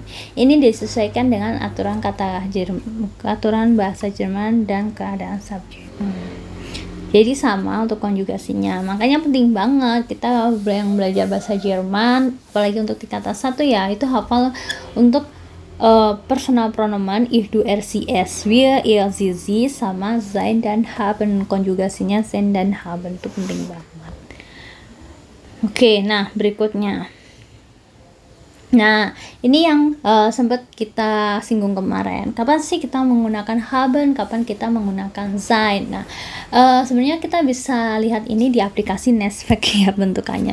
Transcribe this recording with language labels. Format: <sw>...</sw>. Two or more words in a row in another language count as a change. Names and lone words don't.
<id>Ini disesuaikan dengan aturan aturan bahasa Jerman dan keadaan subjek. Jadi sama untuk konjugasinya. Makanya penting banget kita yang belajar bahasa Jerman, apalagi untuk tingkatan 1 ya, itu hafal untuk</id> <de>personal pronomen ich, du, er, sie, es, wir, ihr, sie</de> <id>sama sein dan haben. Konjugasinya sein dan haben itu penting banget. Oke, nah berikutnya. Nah, ini yang sempat kita singgung kemarin. Kapan sih kita menggunakan haben, kapan kita menggunakan sein? Nah, sebenarnya kita bisa lihat ini di aplikasi Nesvek ya bentukannya.</id>